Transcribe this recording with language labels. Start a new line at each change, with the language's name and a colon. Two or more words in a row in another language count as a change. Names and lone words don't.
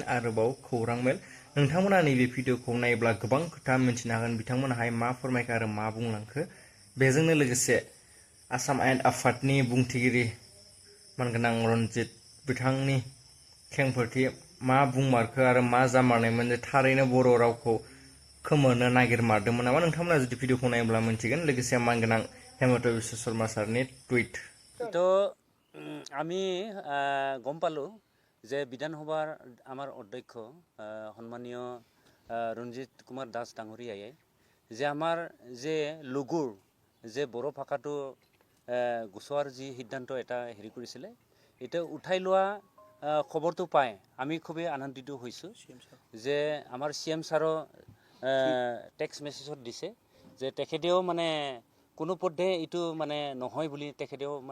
Bodo: आरोबाव खौरां मेल नोंथांमोना नैबे भिडिअखौ नायोब्ला गोबां खोथा मिन्थिनो हागोन बिथांमोनाहाय मा फोरमायखो आरो मा बुंलांखो बेजोंनो लोगोसे आसाम आयेन आफादनि बुंथिगिरि मानगोनां रनजित बिथांनि खेंफोरथि मा बुंमारखो आरो मा जामारनायमोन जे थारैनो बर' रावखौ खोमोरनो नागिरमारदोंमोन नामा नोंथांमोना जुदि भिडिअखौ नायोब्ला मिन्थिगोन लोगोसे मानगोनां हेमन्त बिश्व शर्मा सारनि टुइट
Assamese: তো আমি গম পালোঁ যে বিধানসভাৰ আমাৰ অধ্যক্ষ সন্মানীয় ৰঞ্জিত কুমাৰ দাস ডাঙৰীয়াই যে আমাৰ যে লঘুৰ যে বড়ো ভাষাটো গুচোৱাৰ যি সিদ্ধান্ত এটা হেৰি কৰিছিলে এটা উঠাই লোৱা খবৰটো পাই আমি খুবেই আনন্দিত হৈছোঁ যে আমাৰ CM ছাৰো টেক্সট মেছেজত দিছে যে তেখেতেও মানে কোনো পধ্যে এইটো মানে নহয় বুলি তেখেতেও